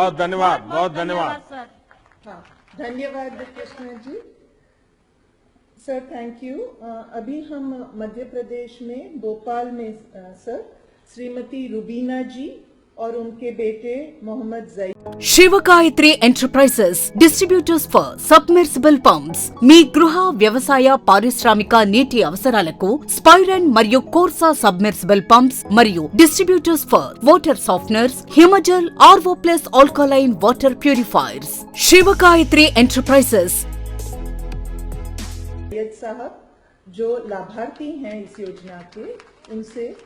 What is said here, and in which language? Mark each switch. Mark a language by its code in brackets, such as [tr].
[hi] बहुत धन्यवाद, बहुत धन्यवाद सर। हाँ, धन्यवाद Krishna ji. Sir thank you. अभी हम मध्य प्रदेश में भोपाल में सर श्रीमती रुबीना जी और उनके बेटे Mohammad Sayeed. [te] Shivagayatri enterprises distributors for submersible pumps మీ గృహ వ్యవసాయ పారిశ్రామిక నీటి అవసరాలకు స్పైరన్ మరియు కోర్సా సబ్మెర్సిబుల్ పంప్స్ మరియు distributors for water softeners, Himajal, RO plus alkaline water purifiers. Shivagayatri enterprises. [hi] Zaid साहब जो लाभार्थी हैं इस योजना के, उनसे।